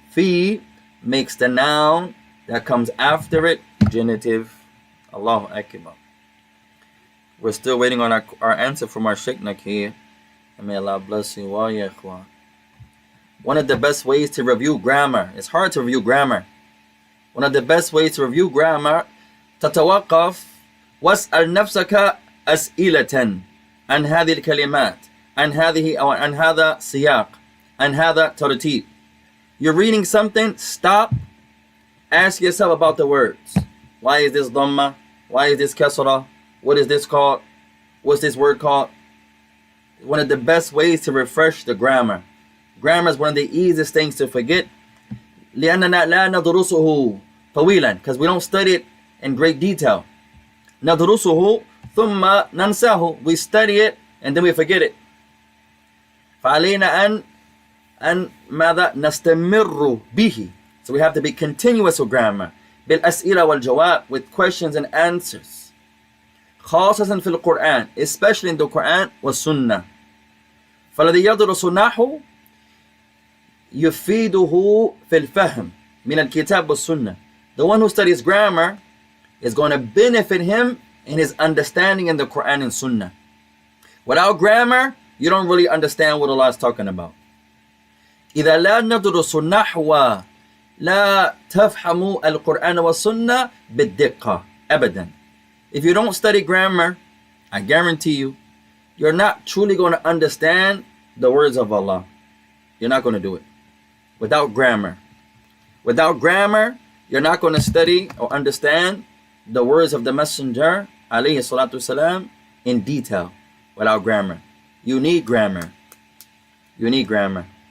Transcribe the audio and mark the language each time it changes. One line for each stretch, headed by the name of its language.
English: Fi makes the noun that comes after it genitive. Allahu Akbar. We're still waiting on our answer from our Shaykh Nakir. And may Allah bless you all, ya ikhwan. One of the best ways to review grammar, it's hard to review grammar. One of the best ways to review grammar,
Arabic: تتوقف واسأل نفسك أسئلة عن هذه الكلمات عن هذه أو عن هذا سياق عن هذا ترتيب.
English: You're reading something, stop, ask yourself about the words. Why is this dhamma? Why is this kasra? What is this called? What's this word called? One of the best ways to refresh the grammar. Grammar is one of the easiest things to forget.
Arabic: لأننا لا ندرسه طويلا,
English: because we don't study it in great detail.
Arabic: ندرسه ثم ننساه.
English: We study it and then we forget it.
Arabic: فعلينا أن ماذا نستمر به.
English: So we have to be continuous with grammar.
Arabic: بالأسئلة والجواب,
English: with questions and answers.
Arabic: خاصة في القرآن,
English: especially in the Quran
Arabic: والسنة. فالذي يدرس النحو يفيده في الفهم من الكتاب والسنة.
English: The one who studies grammar is going to benefit him in his understanding in the Quran and Sunnah. Without grammar, you don't really understand what Allah is talking about.
Arabic: إذا لا ندرس النحو لا تفهم القرآن والسنة بالدقة أبدا.
English: If you don't study grammar, I guarantee you, you're not truly going to understand the words of Allah. You're not going to do it. Without grammar. Without grammar, you're not going to study or understand the words of the Messenger, alayhi salatu wasalam, in detail. Without grammar. You need grammar. You need grammar.